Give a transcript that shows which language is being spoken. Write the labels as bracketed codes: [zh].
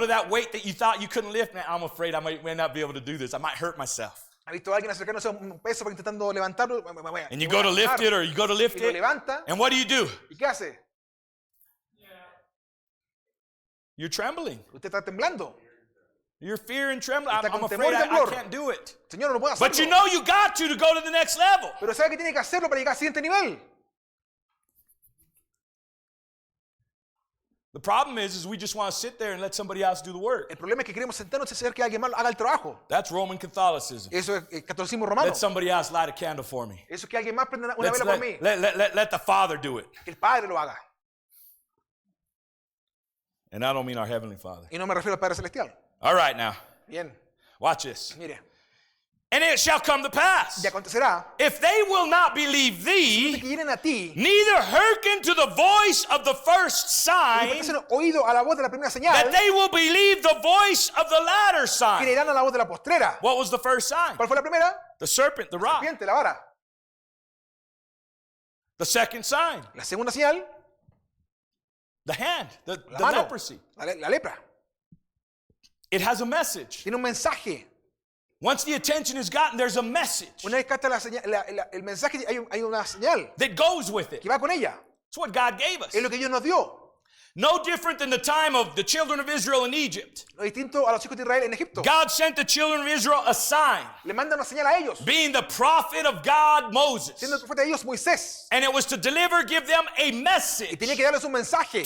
[en] to that weight that you thought you couldn't lift? Man, I'm afraid I may not be able to do this. I might hurt myself. [es] ¿Ha visto a alguien acercarse a un peso para intentando levantarlo? [en] And you go to lift it or you go to lift [es] Y lo [en] it. [es] levanta. [en] And what do? [es] ¿Y qué hace? [en] You're trembling. [es] Usted está temblando. [en] You're fear and trembling. [es] Está [en] I'm [es] con [en] afraid [es] temor y [en] I [es] temblor. [en] can't do it. [es] Señor, no puedo hacerlo. [en] But you know you got to go to the next level. [es] Pero sabe que tiene que hacerlo para llegar al siguiente nivel. [en] The problem is we just want to sit there and let somebody else do the work. [es] El problema es que queremos sentarnos y hacer que alguien más haga el trabajo. [en] That's Roman Catholicism. [es] Eso es el catolicismo romano. [en] Let somebody else light a candle for me. [es] Eso es que alguien más prenda una [en] Let's [es] vela por mí. [en] let the Father do it. [es] Que el Padre lo haga. [en] And I don't mean our Heavenly Father. [es] Y no me refiero al Padre Celestial. [en] All right, now, [es] Bien, [en] watch this. [es] mire. [en] And it shall come to pass, [es] Y acontecerá [en] if they will not believe [es] que [en] thee, [es] vienen a ti [en] neither hearken to the voice of the first [es] y presten oído a la voz de la primera señal, [en] that they will believe the voice of the latter sign. [es] creerán a la voz de la postrera. [en] What was the first sign? [es] ¿Cuál fue la primera? [en] The serpent, the rock. [es] Serpiente, la vara. [en] The second sign, [es] La segunda señal, [en] the hand, the [es] la mano, [en] leprosy. [es] la lepra. [en] It has a message. [es] Tiene un mensaje. [en] Once the attention is gotten, there's a message [es] Una vez capta el mensaje, hay una señal [en] that goes with it. [es] que va con ella. [en] It's what God gave us. [es] Es lo que Dios nos dio. [en] No different than the time of the children of Israel in Egypt. [es] Lo distinto a los hijos de Israel en Egipto. [en] God sent the children of Israel a sign, [es] Le manda una señal a ellos. [en] being the prophet of God, Moses. [es] Siendo el profeta de Dios, Moisés. [en] And it was to give them a [es] Y [en] message [es] tenía que darles un mensaje.